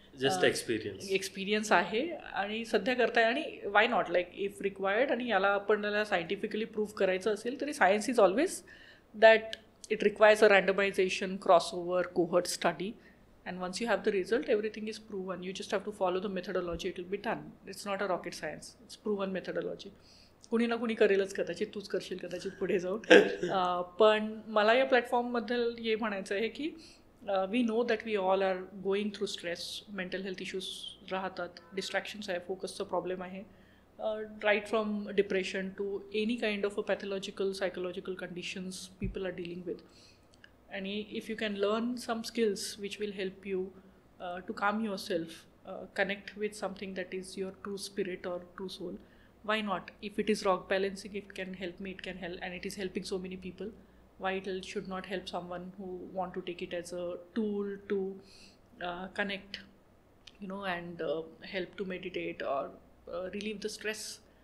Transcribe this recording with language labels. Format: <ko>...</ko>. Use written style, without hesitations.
<en>just experience</en> <mr>आहे आणि सध्या करताय.</mr> <en>आणि why not like if required. आणि</en> <mr>याला आपण त्याला सायंटिफिकली प्रूव्ह करायचं असेल तरी</mr> <en>Science is always that it requires a randomization, crossover, cohort study, and once you have the result everything is proven. You just have to follow the methodology, it will be done. It's not a rocket science, it's proven methodology.</en> <mr>कुणी ना कुणी करेलच, कदाचित तूच करशील कदाचित पुढे जाऊन. पण मला या प्लॅटफॉर्मबद्दल हे म्हणायचं आहे की</mr> <en>we know that we all are going through stress, mental health issues राहतात, distractions आहे,</en> <mr>फोकसचा प्रॉब्लेम आहे,</mr> <en>Right from depression to any kind of a pathological psychological conditions people are dealing with. And if you can learn some skills which will help you to calm yourself, connect with something that is your true spirit or true soul, why not? If it is rock balancing, it can help me, it can help, and it is helping so many people. Why it should not help someone who want to take it as a tool to connect, and help to meditate or relieve the stress.</en>